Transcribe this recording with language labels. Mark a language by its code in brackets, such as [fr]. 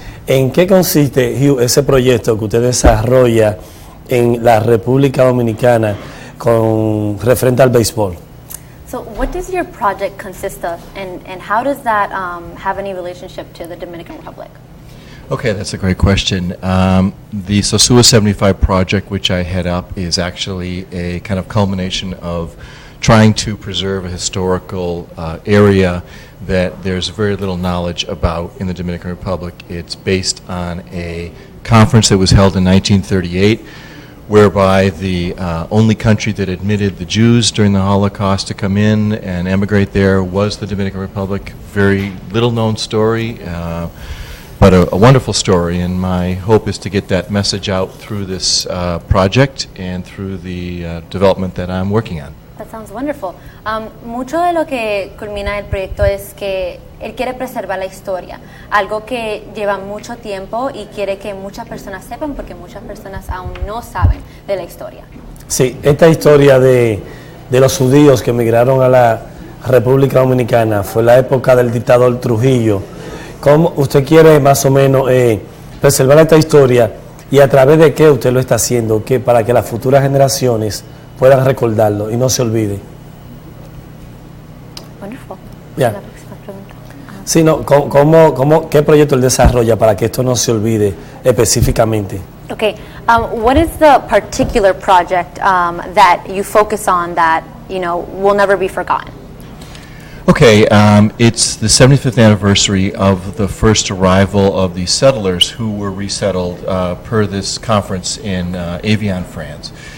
[es] ¿En qué consiste, Hugh, ese proyecto que usted desarrolla en la República Dominicana con referente al béisbol? [en] So what does your project consist of, and how does that have any relationship to the Dominican Republic? Okay, that's a great question. The Sosúa 75 project, which I head up, is actually a kind of culmination of trying to preserve a historical area that there's very little knowledge about in the Dominican Republic. It's based on a conference that was held in 1938, whereby the only country that admitted the Jews during the Holocaust to come in and emigrate there was the Dominican Republic. Very little known story, but a wonderful story, and my hope is to get that message out through this project and through the development that I'm working on. That sounds wonderful. [es] Mucho de lo que culmina el proyecto es que él quiere preservar la historia, algo que lleva mucho tiempo y quiere que muchas personas sepan porque muchas personas aún no saben de la historia. Sí, esta historia de los judíos que emigraron a la República Dominicana fue la época del dictador Trujillo. ¿Cómo usted quiere más o menos preservar esta historia y a través de qué usted lo está haciendo para que las futuras generaciones puedan recordarlo y no se olvide? [en] Wonderful. Yeah. [es] La próxima pregunta. Sí, no, ¿qué proyecto él desarrolla para que esto no se olvide específicamente? [en] Okay, what is the particular project that you focus on that, will never be forgotten? Okay, it's the 75th anniversary of the first arrival of the settlers who were resettled per this conference in Evian, France.